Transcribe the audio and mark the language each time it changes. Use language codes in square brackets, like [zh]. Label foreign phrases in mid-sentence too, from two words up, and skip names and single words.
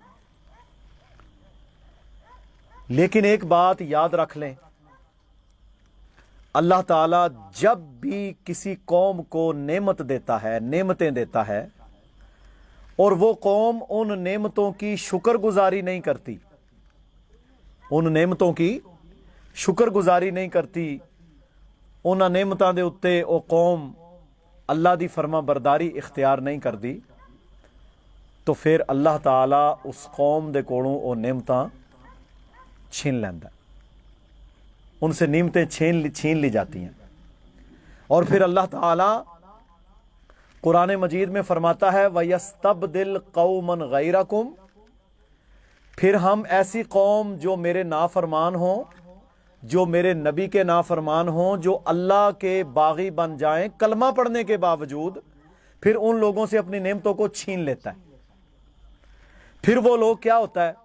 [ur] لیکن ایک بات یاد رکھ لیں، اللہ تعالیٰ جب بھی کسی قوم کو نعمت دیتا ہے، نعمتیں دیتا ہے، اور وہ قوم ان نعمتوں کی شکر گزاری نہیں کرتی، ان نعمتوں کی شکر گزاری نہیں کرتی، [pa] انہاں نعمتاں دے اتے او قوم اللہ دی فرما برداری اختیار نہیں کرتی، تو پھر اللہ تعالیٰ اس قوم دے کولوں او نعمتاں چھین لیندا ہے، [ur] ان سے نعمتیں چھین لی جاتی ہیں۔ اور پھر اللہ تعالیٰ قرآن مجید میں فرماتا ہے [ar] وَيَسْتَبْدِلْ قَوْمًا غَيْرَكُمْ، [ur] پھر ہم ایسی قوم جو میرے نافرمان ہوں، جو میرے نبی کے نافرمان ہوں، جو اللہ کے باغی بن جائیں کلمہ پڑھنے کے باوجود، پھر ان لوگوں سے اپنی نعمتوں کو چھین لیتا ہے۔ پھر وہ لوگ کیا ہوتا ہے؟